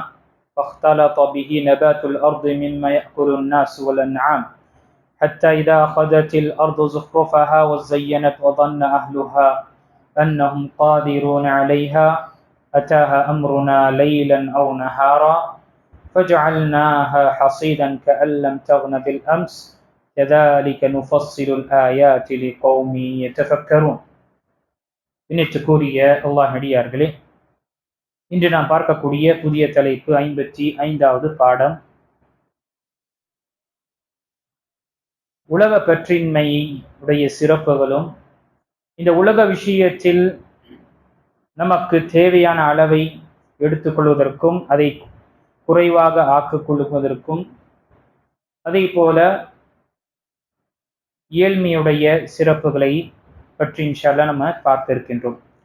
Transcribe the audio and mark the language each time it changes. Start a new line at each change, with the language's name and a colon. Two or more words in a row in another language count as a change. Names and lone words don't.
Arabic: فاختلط به نبات الأرض مما يأكل الناس والأنعام حتى إذا أخذت الأرض زخرفها وزينت وظن أهلها أنهم قادرون عليها أتاها أمرنا ليلا أو نهارا فجعلناها حصيدا كأن لم تغن بالأمس كذلك نفصل الآيات لقوم يتفكرون.
Tamil: அல்லாஹ் அடியார்களே, இன்று நாம் பார்க்கக்கூடிய புதிய தலைப்பு 55வது பாடம். உலக பற்றின்மையுடைய சிறப்புகளும் இந்த உலக விஷயத்தில் நமக்கு தேவையான அளவை எடுத்துக்கொள்வதற்கும் அதை குறைவாக ஆக்கிக் கொள்வதற்கும் அதே போல ஏழ்மையுடைய சிறப்புகளை பற்றி
Arabic: إن شاء الله
Tamil: நம்ம பார்க்க இருக்கின்றோம்.